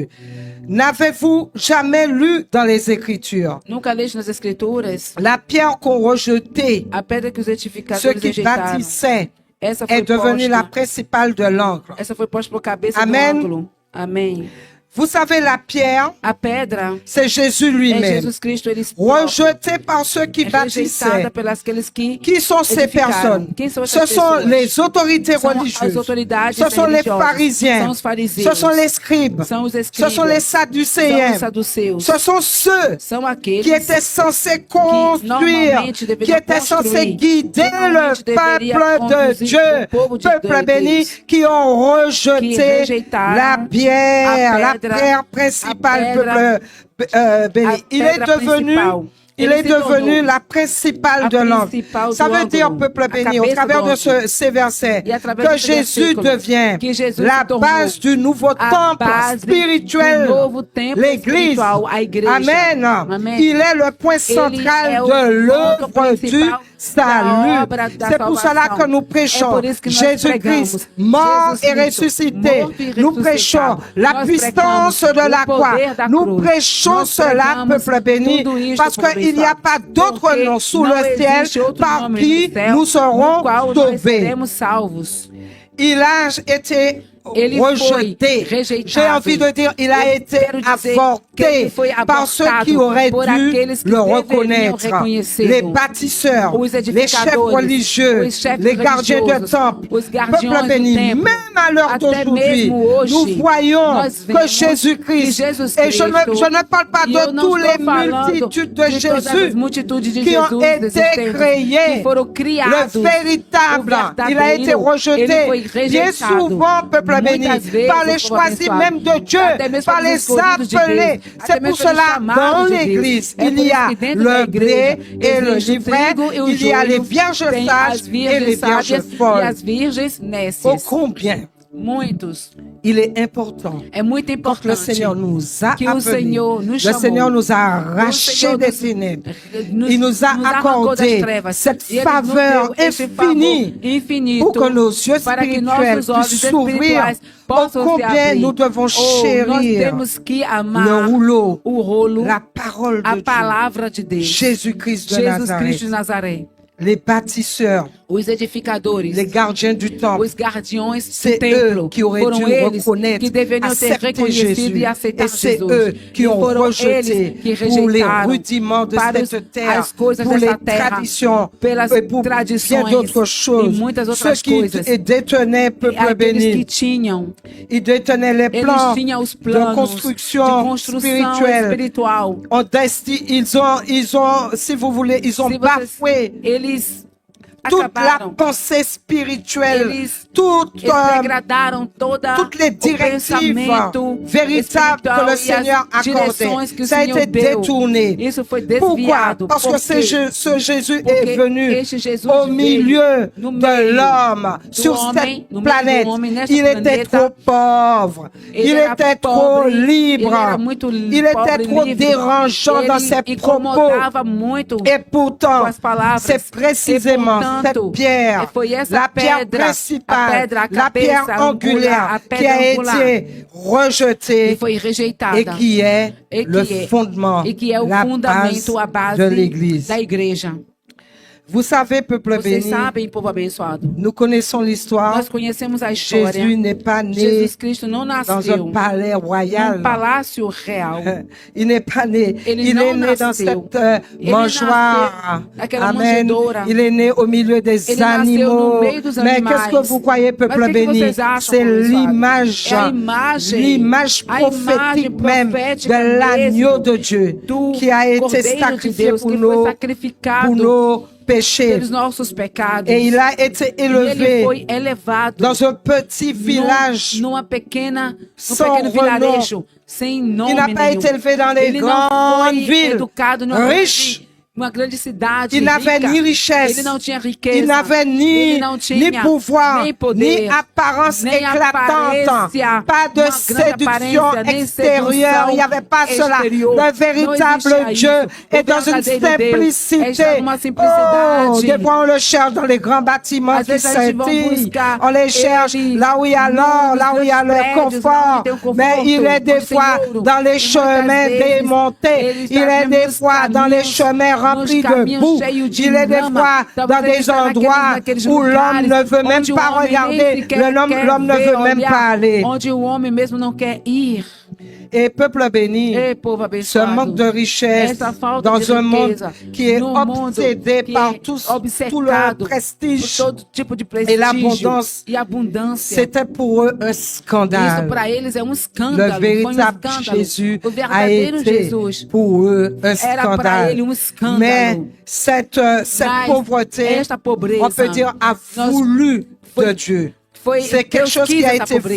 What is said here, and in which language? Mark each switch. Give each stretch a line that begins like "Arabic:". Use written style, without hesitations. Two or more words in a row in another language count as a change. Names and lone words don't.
French: N'avez-vous jamais lu dans les Écritures la pierre qu'ont rejetée ceux qui bâtissaient est devenue la principale de l'angle? Amen.
Portuguese: Amém.
French: Vous savez, la pierre,
Portuguese: a pedra,
French: c'est Jésus
Portuguese: é
French: lui-même,
Portuguese: Jesus Cristo, ele
French: rejeté par ceux qui bâtissaient.
Portuguese: rejeitada pelas aqueles
French: Qui sont ces
Portuguese: edificaram.
French: personnes?
Portuguese: Quem são
French: Ce
Portuguese: essas
French: sont
Portuguese: pessoas?
French: les autorités
Portuguese: São as
French: religieuses.
Portuguese: autoridades
French: Ce sont les
Portuguese: religiosas.
French: pharisiens.
Portuguese: São os fariseus.
French: Ce sont les scribes.
Portuguese: São os
French: Ce
Portuguese: escribas.
French: sont les
Portuguese: São
French: sadducéens.
Portuguese: os saduceus.
French: Ce sont ceux
Portuguese: São aqueles
French: qui étaient censés construire,
Portuguese: normalmente
French: qui
Portuguese: deveriam
French: étaient censés
Portuguese: construir,
French: guider le
Portuguese: normalmente deveria
French: peuple de
Portuguese: conduzir
French: Dieu,
Portuguese: o povo de
French: peuple
Portuguese: Deus,
French: béni, qui ont rejeté
Portuguese: rejeitaram
French: la pierre principale,
Portuguese: pedra,
French: peuple béni. Il est devenu
Portuguese: principal.
French: Il est
Portuguese: se
French: devenu
Portuguese: tornou
French: la principale
Portuguese: a
French: de l'angle.
Portuguese: principal
French: Ça
Portuguese: do
French: veut dire,
Portuguese: ângulo,
French: peuple
Portuguese: a
French: béni, au
Portuguese: cabeça
French: travers
Portuguese: do
French: de ces versets,
Portuguese: E através
French: que
Portuguese: desse
French: Jésus
Portuguese: versículo,
French: devient
Portuguese: que Jesus
French: la
Portuguese: se tornou
French: base du nouveau
Portuguese: a
French: temple
Portuguese: base
French: spirituel,
Portuguese: do novo templo
French: l'Église.
Portuguese: espiritual, a igreja.
French: Amen.
Portuguese: Amém.
French: Il est le point central
Portuguese: é o
French: de l'œuvre
Portuguese: ponto
French: du
Portuguese: principal da
French: salut.
Portuguese: obra da
French: C'est pour cela que nous
Portuguese: É
French: prêchons
Portuguese: por isso que nós
French: Jésus-Christ
Portuguese: pregamos
French: mort
Portuguese: Jesus
French: et
Portuguese: Cristo,
French: ressuscité.
Portuguese: morto e
French: Nous
Portuguese: ressuscitado.
French: prêchons la
Portuguese: Nós
French: puissance
Portuguese: pregamos
French: de la
Portuguese: o
French: croix.
Portuguese: poder da
French: Nous
Portuguese: cruz.
French: prêchons
Portuguese: Nós
French: cela,
Portuguese: pregamos
French: peuple béni,
Portuguese: tudo isto,
French: parce
Portuguese: povo
French: qu'il n'y a
Portuguese: abençoado.
French: pas d'autre
Portuguese: Porque
French: nom sous
Portuguese: não
French: le ciel
Portuguese: existe outro
French: par
Portuguese: nome
French: qui
Portuguese: no céu,
French: nous serons
Portuguese: no qual nós
French: sauvés.
Portuguese: seremos salvos.
French: Il a été
Portuguese: Ele
French: rejeté.
Portuguese: foi rejeitado.
French: J'ai envie de dire, il a été
Portuguese: Quero dizer que
French: avorté
Portuguese: ele foi
French: par ceux
Portuguese: abortado
French: qui auraient
Portuguese: por
French: dû
Portuguese: aqueles que
French: le
Portuguese: deveriam
French: reconnaître.
Portuguese: reconhecê-lo.
French: Les bâtisseurs,
Portuguese: Os
French: les chefs
Portuguese: edificadores,
French: religieux,
Portuguese: os chefes
French: les gardiens du
Portuguese: religiosos,
French: temple.
Portuguese: os guardiões
French: Peuple
Portuguese: do
French: béni,
Portuguese: templo.
French: même à l'heure
Portuguese: Até
French: d'aujourd'hui,
Portuguese: mesmo hoje,
French: nous voyons
Portuguese: nós
French: que
Portuguese: vemos
French: Jésus-Christ,
Portuguese: que Jesus
French: et je ne parle pas
Portuguese: e eu
French: de
Portuguese: não
French: tous
Portuguese: estou
French: les
Portuguese: falando
French: multitudes de
Portuguese: de todas as
French: Jésus
Portuguese: multitudes de
French: qui ont
Portuguese: Jesus
French: été
Portuguese: existentes,
French: créés,
Portuguese: que foram criados,
French: le véritable,
Portuguese: o
French: il a été
Portuguese: verdadeiro,
French: rejeté.
Portuguese: ele foi
French: Bien
Portuguese: rejeitado.
French: souvent, peuple béni,
Portuguese: Muitas vezes,
French: par les
Portuguese: o povo
French: choisis
Portuguese: abençoado,
French: même de Dieu,
Portuguese: até mesmo
French: par
Portuguese: pelos
French: les
Portuguese: escolhidos de
French: appelés.
Portuguese: Deus,
French: C'est
Portuguese: até
French: pour
Portuguese: mesmo pelos
French: cela,
Portuguese: chamados
French: dans
Portuguese: de Deus.
French: l'église,
Portuguese: É
French: il
Portuguese: por
French: y
Portuguese: isso
French: a
Portuguese: que dentro da
French: le
Portuguese: igreja
French: blé et le
Portuguese: existe o
French: livret,
Portuguese: trigo e o
French: il y a les
Portuguese: joio,
French: vierges
Portuguese: tem
French: sages
Portuguese: as
French: et
Portuguese: virgens
French: les vierges
Portuguese: sábias e
French: folles.
Portuguese: as virgens
French: Oh,
Portuguese: nécias.
French: combien
Portuguese: Muitos.
French: il est important
Portuguese: É muito
French: que le
Portuguese: importante
French: Seigneur nous a
Portuguese: que o
French: appelés.
Portuguese: Senhor nos
French: Le
Portuguese: chamou.
French: Seigneur nous a
Portuguese: O
French: arrachés
Portuguese: Senhor
French: des
Portuguese: nos-
French: ténèbres.
Portuguese: nos-
French: Il nous a
Portuguese: nos arrancou das
French: accordé
Portuguese: trevas.
French: cette
Portuguese: E Ele nos
French: faveur
Portuguese: deu esse
French: infinie
Portuguese: favor infinito
French: pour que nos yeux
Portuguese: para que
French: spirituels
Portuguese: nossos olhos
French: puissent s'ouvrir.
Portuguese: espirituais
French: Oh,
Portuguese: possam se
French: combien
Portuguese: abrir.
French: nous devons
Portuguese: Nós
French: chérir
Portuguese: temos que
French: le
Portuguese: amar
French: rouleau,
Portuguese: o rolo,
French: la parole
Portuguese: a
French: de Dieu,
Portuguese: palavra de Deus.
French: Jésus-Christ de
Portuguese: Jesus
French: Nazareth,
Portuguese: Cristo de Nazaré.
French: les bâtisseurs,
Portuguese: Os edificadores,
French: les gardiens du temple.
Portuguese: os guardiões
French: C'est
Portuguese: do templo,
French: eux qui auraient
Portuguese: foram
French: dû
Portuguese: eles
French: reconnaître,
Portuguese: que deveriam ter
French: accepter
Portuguese: reconhecido
French: Jésus.
Portuguese: e aceitar
French: Et c'est
Portuguese: Jesus.
French: eux qui
Portuguese: E
French: ont
Portuguese: foram
French: rejeté
Portuguese: eles que
French: pour les
Portuguese: rejeitaram
French: rudiments de
Portuguese: para
French: cette terre,
Portuguese: as coisas
French: pour les
Portuguese: dessa terra,
French: traditions,
Portuguese: pelas
French: et pour bien
Portuguese: tradições
French: d'autres choses.
Portuguese: e muitas
French: Ceux
Portuguese: outras
French: qui
Portuguese: coisas.
French: détenaient, peuple
Portuguese: Aqueles que
French: béni,
Portuguese: tinham,
French: ils détenaient les
Portuguese: eles
French: plans
Portuguese: tinham os
French: de
Portuguese: planos
French: construction
Portuguese: de construção
French: spirituelle.
Portuguese: espiritual.
French: Ils ont, si vous voulez, ils ont
Portuguese: Se vocês-
French: bafoué
Portuguese: eles
French: toute la
Portuguese: acabaram,
French: pensée spirituelle,
Portuguese: eles
French: toute,
Portuguese: degradaram toda
French: toutes les
Portuguese: o
French: directives
Portuguese: pensamento
French: véritables que
Portuguese: espiritual
French: le
Portuguese: e
French: Seigneur
Portuguese: as
French: accordait.
Portuguese: direções que o
French: Ça a
Portuguese: Senhor
French: été
Portuguese: deu.
French: détourné.
Portuguese: Isso foi
French: Pourquoi?
Portuguese: desviado.
French: Parce que ce Jésus est venu
Portuguese: este Jesus
French: au
Portuguese: veio
French: milieu
Portuguese: no
French: de
Portuguese: meio
French: l'homme
Portuguese: do
French: sur
Portuguese: homem,
French: cette
Portuguese: no meio
French: planète.
Portuguese: do homem, nesta
French: Il était
Portuguese: planeta.
French: trop pauvre.
Portuguese: Ele
French: Il
Portuguese: era
French: était trop
Portuguese: pobre,
French: libre.
Portuguese: ele era muito
French: Il
Portuguese: pobre
French: était
Portuguese: e
French: trop
Portuguese: livre.
French: dérangeant dans ses
Portuguese: Ele
French: propos.
Portuguese: incomodava muito
French: Et pourtant,
Portuguese: com as palavras.
French: c'est précisément
Portuguese: E, portanto,
French: cette pierre,
Portuguese: foi essa
French: la pierre
Portuguese: pedra,
French: principale,
Portuguese: a pedra, a
French: la pierre
Portuguese: cabeça
French: angulaire
Portuguese: a
French: qui
Portuguese: pedra
French: a
Portuguese: angular,
French: été rejetée
Portuguese: que foi rejeitada
French: et qui est
Portuguese: e que
French: le
Portuguese: é-
French: fondement,
Portuguese: e que é o
French: la
Portuguese: fundamento, a
French: base
Portuguese: base
French: de l'Église.
Portuguese: da igreja.
French: Vous savez, peuple
Portuguese: Vocês
French: béni,
Portuguese: sabem, povo abençoado,
French: nous connaissons l'histoire.
Portuguese: nós conhecemos a história.
French: Jésus n'est pas né
Portuguese: Jesus Cristo não
French: dans
Portuguese: nasceu
French: un palais royal.
Portuguese: num palácio real.
French: Il n'est pas né.
Portuguese: Ele
French: Il
Portuguese: não
French: est né dans
Portuguese: nasceu.
French: cette
Portuguese: Ele
French: mangeoire.
Portuguese: nasceu naquela
French: Amen.
Portuguese: manjedoura.
French: Il est né au milieu des
Portuguese: Ele nasceu
French: animaux.
Portuguese: no meio dos
French: Mais
Portuguese: animais.
French: qu'est-ce que vous croyez, peuple
Portuguese: Mas o que
French: béni?
Portuguese: vocês acham,
French: C'est
Portuguese: abençoado?
French: l'image,
Portuguese: É a imagem,
French: l'image
Portuguese: a imagem
French: prophétique même
Portuguese: profética
French: de l'agneau
Portuguese: mesmo
French: de Dieu
Portuguese: do
French: qui a été
Portuguese: Cordeiro de
French: sacrifié
Portuguese: Deus
French: pour
Portuguese: que foi
French: pour
Portuguese: sacrificado
French: nos péchés.
Portuguese: pelos nossos pecados.
French: Et il a été
Portuguese: E ele
French: élevé
Portuguese: foi elevado
French: dans un petit village.
Portuguese: num pequeno
French: sans
Portuguese: vilarejo, sem nome
French: Il n'a pas
Portuguese: nenhum.
French: été élevé dans les
Portuguese: Ele não
French: grandes
Portuguese: foi
French: villes
Portuguese: educado numa
French: riches.
Portuguese: grande cidade
French: Il n'avait
Portuguese: rica.
French: ni richesse,
Portuguese: Ele não tinha riqueza.
French: il n'avait
Portuguese: Ele
French: ni,
Portuguese: não tinha
French: ni pouvoir,
Portuguese: nem poder,
French: ni apparence
Portuguese: nem
French: éclatante,
Portuguese: aparência,
French: pas de
Portuguese: uma grande
French: séduction
Portuguese: aparência, nem
French: extérieure,
Portuguese: sedução
French: il n'y avait pas cela.
Portuguese: exterior.
French: Le
Portuguese: Não
French: véritable
Portuguese: existia
French: Dieu
Portuguese: isso.
French: est
Portuguese: O
French: dans une
Portuguese: verdadeiro Deus
French: simplicité.
Portuguese: está numa simplicidade.
French: Oh, des fois on le cherche dans les grands bâtiments
Portuguese: Às
French: qui
Portuguese: vezes a gente vai
French: scintillent,
Portuguese: buscar
French: on les cherche
Portuguese: eles
French: là où il y a l'or,
Portuguese: nos
French: là où il y a le
Portuguese: grandes prédios,
French: confort,
Portuguese: lá onde tem o conforto,
French: mais il est des
Portuguese: onde tem
French: fois
Portuguese: ouro.
French: dans les
Portuguese: E
French: chemins
Portuguese: muitas vezes
French: démontés,
Portuguese: ele
French: il
Portuguese: está
French: est des
Portuguese: nos
French: fois dans les
Portuguese: caminhos,
French: chemins remplis
Portuguese: nos
French: de
Portuguese: caminhos
French: boue,
Portuguese: cheios de
French: il est des
Portuguese: lama.
French: fois
Portuguese: Talvez
French: dans
Portuguese: ele
French: des
Portuguese: está
French: endroits
Portuguese: naqueles
French: où l'homme
Portuguese: lugares
French: ne veut même
Portuguese: onde o
French: pas
Portuguese: homem nem
French: regarder,
Portuguese: sequer
French: l'homme
Portuguese: quer
French: ne
Portuguese: ver,
French: veut même
Portuguese: olhar,
French: pas aller.
Portuguese: onde o homem mesmo não quer ir.
French: Et peuple béni,
Portuguese: Ei, povo
French: ce
Portuguese: abençoado.
French: manque de richesse
Portuguese: Essa falta
French: dans
Portuguese: de
French: un monde
Portuguese: riqueza
French: qui est
Portuguese: num mundo
French: obsédé
Portuguese: que
French: par
Portuguese: é
French: tout le
Portuguese: obcecado por
French: prestige
Portuguese: todo tipo de
French: et
Portuguese: prestígio
French: l'abondance,
Portuguese: e abundância.
French: c'était pour eux un
Portuguese: Isso
French: scandale.
Portuguese: para eles é um
French: Le
Portuguese: escândalo. Foi um
French: véritable
Portuguese: escândalo.
French: Jésus
Portuguese: O
French: a
Portuguese: verdadeiro
French: été
Portuguese: Jesus
French: pour eux un
Portuguese: era para ele
French: scandale.
Portuguese: um escândalo.
French: Mais cette
Portuguese: Mas
French: pauvreté,
Portuguese: esta pobreza,
French: on peut dire, a
Portuguese: nós-
French: voulu
Portuguese: foi-
French: de Dieu.
Portuguese: Foi
French: C'est quelque
Portuguese: Deus
French: chose
Portuguese: quis
French: qui a
Portuguese: essa
French: été
Portuguese: pobreza.